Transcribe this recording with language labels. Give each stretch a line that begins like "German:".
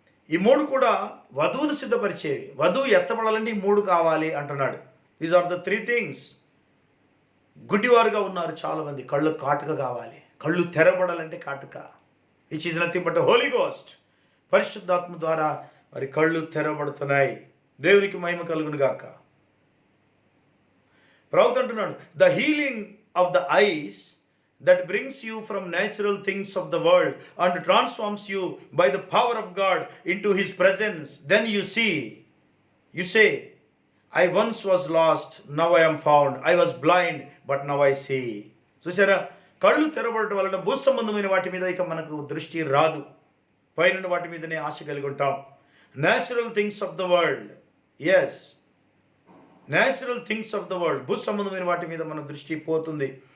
Telugu: ఈ 3 కూడా వధువును సిద్ధపరిచేవి. వధువు ఎత్తబడాలంటే ఈ 3 కావాలి అంటున్నాడు.
English: These are the 3 things.
Telugu: గుడ్డివారుగా ఉన్నారు చాలామంది, కళ్ళు కాటుక కావాలి. కళ్ళు తెరబడాలంటే కాటుక,
English: Which is nothing but holy ghost.
Telugu: పరిశుద్ధాత్మ ద్వారా మరి కళ్ళు తెరబడుతున్నాయి. దేవునికి మహిమ కలుగును గాక. ప్రవక్త అంటున్నాడు,
English: The healing of the eyes that brings you from natural things of the world and transforms you by the power of God into his presence. Then you say, I once was lost, now I am found. I was blind, but now I see.
Telugu: చూసారా? కళ్ళు తెరబడటం వలన భూ సంబంధమైన వాటి మీద ఇక మనకు దృష్టి రాదు. పైన వాటి మీదనే ఆశ కలిగి ఉంటాం.
English: natural things of the world,
Telugu: yes, natural things of the world, భూ సంబంధమైన వాటి మీద మన దృష్టి పోతుంది.